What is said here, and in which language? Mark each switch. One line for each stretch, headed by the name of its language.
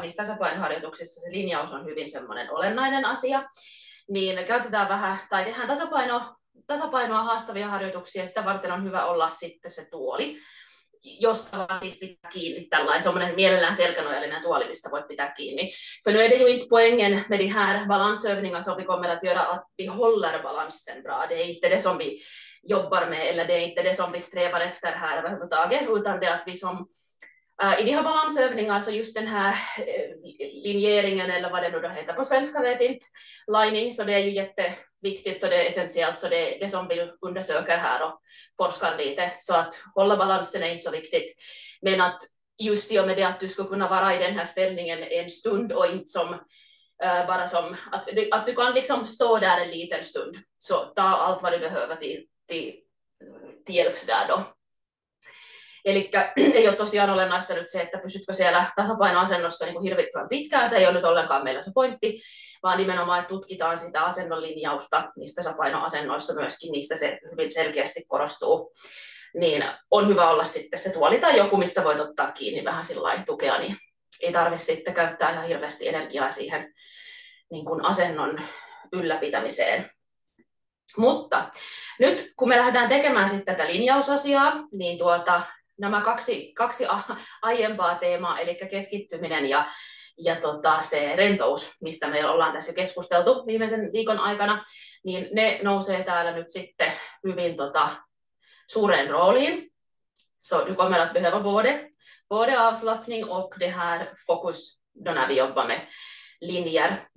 Finnish: Niissä tasapainoharjoituksissa se linjaus on hyvin semmoinen olennainen asia. Niin käytetään vähän, tai tehdään tasapainoa haastavia harjoituksia. Sitä varten on hyvä olla sitten se tuoli, josta vaan siis pitää kiinni. Tällainen semmoinen mielellään selkänojallinen tuoli, mistä voit pitää kiinni.
Swedish: För nu är det ju inte poängen med de här balansövningar som vi kommer att göra att vi håller balansen bra. Det är inte det som vi jobbar med, eller det är inte det som vi strävar efter här överhuvudtaget, utan det är att vi som i de här balansövningar, så just den här linjeringen, eller vad det nu då heter på svenska, vet inte, lining, så det är ju jätteviktigt och det är essentiellt, så det är det som vi undersöker här och forskar lite, så att hålla balansen är inte så viktigt, men att just i och med det att du ska kunna vara i den här ställningen en stund och inte som bara som att du kan liksom stå där en liten stund, så ta allt vad du behöver till hjälps där då.
Finnish: Eli ei ole tosiaan olennaista nyt se, että pysytkö siellä tasapainoasennossa niin kuin hirvittävän pitkään, se ei ole nyt ollenkaan meillä se pointti, vaan nimenomaan, että tutkitaan sitä asennonlinjausta niissä tasapainoasennoissa myöskin, niissä se hyvin selkeästi korostuu. Niin on hyvä olla sitten se tuoli tai joku, mistä voit ottaa kiinni vähän sillä tukea, niin ei tarvitse sitten käyttää ihan hirveästi energiaa siihen niin kuin asennon ylläpitämiseen. Mutta nyt kun me lähdetään tekemään sitten tätä linjausasiaa, niin nämä kaksi aiempaa teemaa, eli keskittyminen ja se rentous, mistä me ollaan tässä keskusteltu viimeisen viikon aikana, niin ne nousee täällä nyt sitten hyvin suureen rooliin.
Swedish: Så du kommer att behöva både avslappning och det här fokus då när vi jobbar med linjer.